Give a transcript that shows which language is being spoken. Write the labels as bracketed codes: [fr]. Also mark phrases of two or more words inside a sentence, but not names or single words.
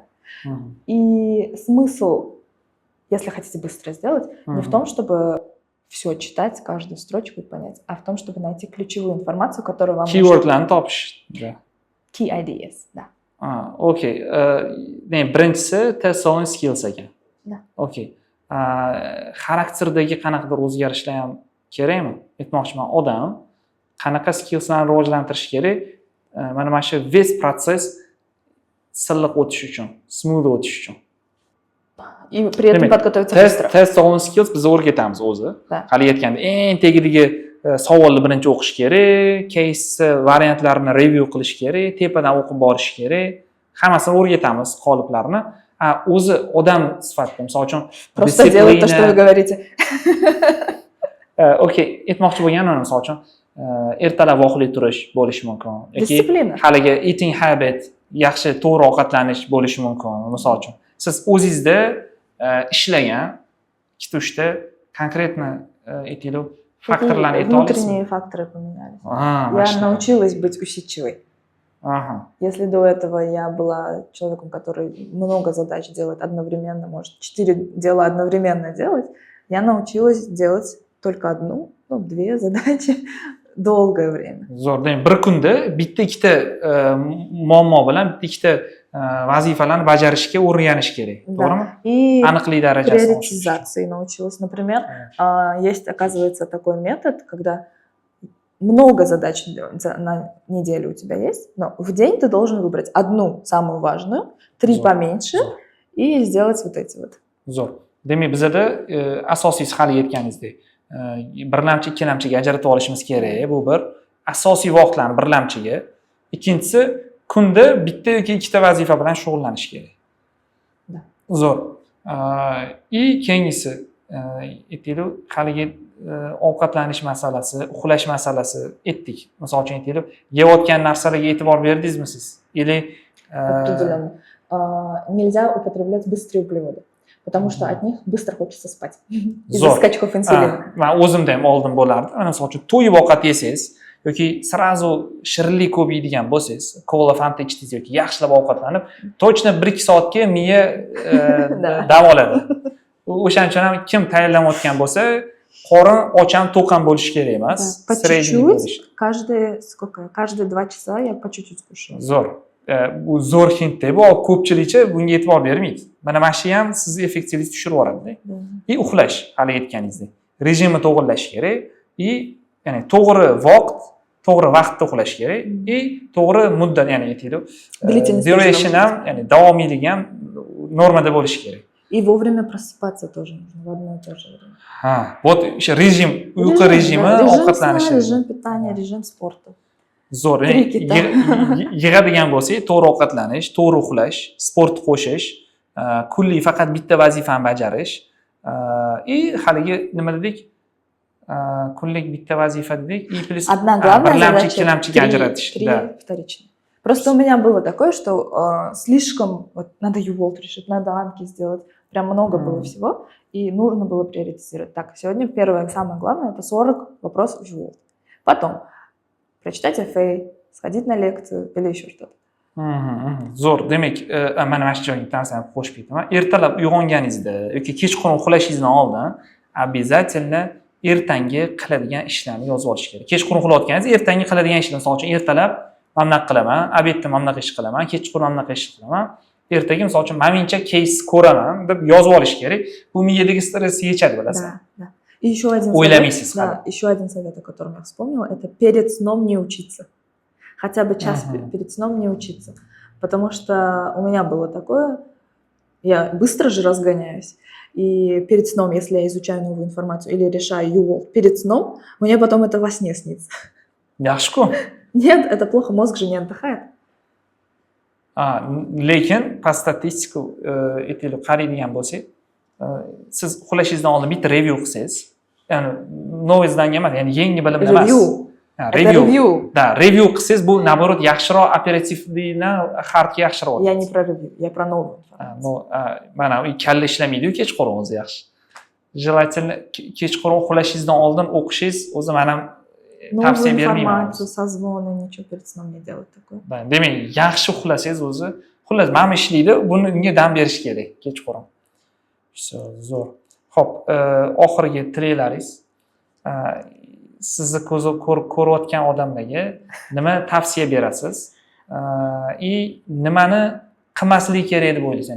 [ru] И смысл, если хотите быстро сделать, не в том, чтобы все читать, каждую строчку и понять, а в том, чтобы найти ключевую информацию, которую вам нужно. [uz] Keywordlarni topish. Да. [en] Key ideas, да. [uz] Okey. Birinchisi [en] test solving skills [uz] ekan. Da. Okey. Xarakterdagi qanaqadir o'zgarishlar ham kerakmi? Aytmoqchiman, odam qanaqa skillslarni rivojlantirish kerak? Mana shu west protsess silliq o'tish uchun, smooth o'tish uchun. [ru] И при этом [uz] Demak, [ru] подготовиться быстро. [en] test solving skills [uz] biz o'rgatamiz o'zi. Da. Hali aytganda eng tagidagi savolni birinchi o'qish kerak, case variantlarini review qilish kerak, tepadan o'qib borish kerak. Hammasini o'rgatamiz qoliplarni. O'zi odam sifatida, misol uchun [ru] Просто делать то, что вы говорите. [uz] Okey, aytmoqchi bo'lganim misol uchun ertalab uxlay turish bo'lishi mumkin. Disiplina. Haligi [en] eating habit, [uz] yaxshi to'g'ri ovqatlanish bo'lishi mumkin. Misol uchun siz o'zingizda ishlagan ikkita-uchta konkretno aytaylik faktorlarni ayta olasizmi? [ru] Внутренние факторы поменялись. Я [uz] Mashina. [ru] научилась быть усидчивой. Aha. Если до этого я была человеком, который много задач делает одновременно, может 4 дела одновременно делать, я научилась делать только одну, 2 задачи долгое время. [uz] Zo'r. Demak, bir kunda bitta ikkita muammo bilan bitta ikkita vazifalarni bajarishga o'rganish kerak, to'g'rimi? [ru] И [uz] Aniqlik darajasi oshirish. [ru] приоритизации научилась. Например, есть, оказывается, такой метод, когда много задач на неделю у тебя есть, но в день ты должен выбрать одну самую важную, 3 поменьше и сделать вот эти вот. [uz] Zo'r. Demak, bizada asosiysi hali aytganingizdek, birlamchi, ikkilamchiga ajratib olishimiz kerak. Bu bir asosiy vaqtlarni birlamchiga. Ikkinchisi, kunda bitta yoki ikkita vazifa bilan shug'ullanish kerak. Da. Zo'r. И keyingisi, aytaylik, haligi ovqatlanish masalasi, uxlash masalasi aytdik. Misol uchun aytaylik, yeyotgan narsalarga e'tibor berdingizmi siz? [ru] Или Определенно. Нельзя употреблять быстрые углеводы, потому что от них быстро хочется спать из-за скачков инсулина. [uz] Men o'zimda ham oldin bo'lardi. Mana misol uchun to'yib ovqat yesangiz yoki srazu shirinlik ko'p yeydigan bo'lsangiz, kola, fanta ichdingiz yoki yaxshilab ovqatlanib, точно 1-2 soatga miya dam oladi. O'shaning uchun ham kim tayyorlanayotgan bo'lsa, qorin och ham to'q ham bo'lishi kerak emas. [ru] По чуть-чуть, каждые 2 часа я по чуть-чуть кушаю. [uz] Zo'r. Bu zo'r hintda bu ko'pchilikcha bunga e'tibor bermaydi. Mana shu ham sizni effektivlikni tushirib yuboradi. И uxlash, hali aytganingizdek. Rejimni to'g'irlash kerak. И ya'ni to'g'ri vaqtda uxlash kerak. И to'g'ri muddat, ya'ni aytaylik, duration ham, ya'ni davomiylik ham normada bo'lishi kerak. [ru] И вовремя просыпаться тоже нужно в одно и то же время. [uz] Ha, вот o'sha rejim, uyqu rejimi, ovqatlanish [ru] режим питания, режим спорта. [uz] Zo'r. Yig'adigan bo'lsak, to'g'ri ovqatlanish, to'g'ri uxlash, sport qo'shish, kunlik faqat bitta vazifani bajarish, и haligi nima dedik? Kunlik bitta vazifa dedik, [ru] и плюс одна главная [uz] birlamchi, [ru] задача, [uz] ikkilamchiga ajratish. [ru] 3 вторичные. Просто у меня было такое, что слишком вот надо UWorld решить, надо Анки сделать, прям много было всего, и нужно было приоритизировать. Так, сегодня первое, самое главное, это 40 вопросов UWorld. Потом прочитать FA, сходить на лекцию или еще что-то. [uz] Zo'r. Demak, mana mana shu joyga tavsiyani qo'shib ketaman. Ertalab uyg'onganingizda yoki kechqurun uxlashingizdan oldin обязательно ertangi qiladigan ishlarni yozib olish kerak. Kechqurun uxlayotganingiz ertangi qiladigan ishlar, misol uchun ertalab mana bunaqa qilaman, obedda mana bunaqa ish qilaman, kechqurun mana bunaqa ish qilaman. Ertaga misol uchun menimcha case ko'raman deb yozib olish kerak. Bu miyadagi stressni yechadi, bilasizmi? [ru] Да. И еще один еще один совет, о котором я вспомнила, это перед сном не учиться. Хотя бы час перед сном не учиться. Потому что у меня было такое, я быстро же разгоняюсь. И перед сном, если я изучаю новую информацию или решаю UWorld перед сном, мне потом это во сне снится. [uz] Yaxshi-ku. [ru] Нет, это плохо, мозг же не отдыхает. [uz] Lekin [ru] по статистику [uz] aytaylik qaraydigan bo'lsak, siz uxlashingizdan oldin bitta review qilsangiz, ya'ni [ru] новое знание [uz] emas, ya'ni yangi bilim emas. Review. Da, review qilsangiz bu наоборот yaxshiroq operativlikni hardga yaxshiroq. [ru] Я не про review, я про новую информацию. [uz] Mana u kalla ishlamaydi-ku kechqurun o'zi yaxshi. Желательно kechqurun uxlashingizdan oldin o'qishingiz o'zi mana tavsiya bermayman. [ru] Информацию, созвоны, ничего перед сном не делать такое. [uz] Demak, yaxshi uxlasangiz o'zi, xullas, mana ishlaydi, bunga dam berish kerak kechqurun. Zo'r. Xo'p, oxirgi tilaklaringiz, sizni ko'rayotgan odamlarga nima tavsiya berasiz? И nimani qilmaslik kerak deb o'ylaysiz?